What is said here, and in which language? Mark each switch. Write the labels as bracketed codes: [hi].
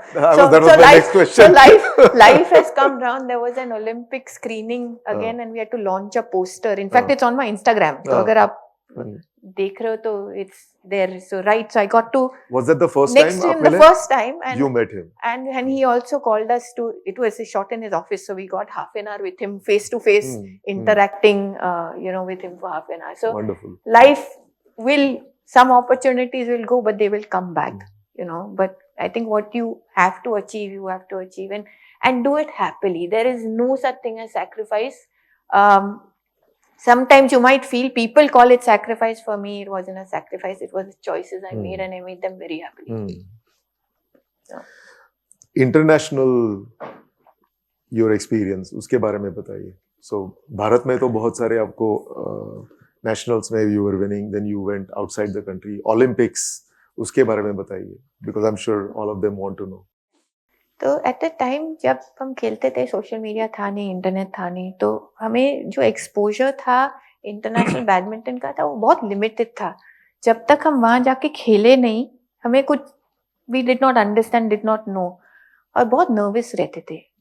[en] That was my next question. So life has come round. There was an Olympic screening again, and we had to launch a poster. In fact, it's on my Instagram. [hi] So अगर आप देख रहे हो तो [en] it's there. So I got to. Was that the first next time? Next to him, the first time. And you met him. And he also called us to. It was a shot in his office, so we got half an hour with him, face to face, interacting, with him for half an hour. So wonderful. Life will. Some opportunities will go, but they will come back, But I think what you have to achieve, you have to achieve, and do it happily. There is no such thing as sacrifice. Sometimes you might feel people call it sacrifice. For me, it wasn't a sacrifice. It was choices I made, and I made them very happily. So. International, your experience, [hi] उसके बारे में बताइए. [en] So [hi] Bharat में तो बहुत सारे आपको [en] nationals में you were winning, then you went outside the country, Olympics, [hi] उसके बारे में बताइए, [en] because I'm sure all of them want to know. [hi] तो [en] at the time [hi] जब हम खेलते थे, सोशल मीडिया था नहीं, इंटरनेट था नहीं, तो हमें जो एक्सपोजर था इंटरनेशनल बैडमिंटन का था, वो बहुत लिमिटेड था। जब तक हम वहाँ जाके खेले नहीं, हमें कुछ [en] we did not understand, did not know, [hi] और बहुत नर्वस रहते थे।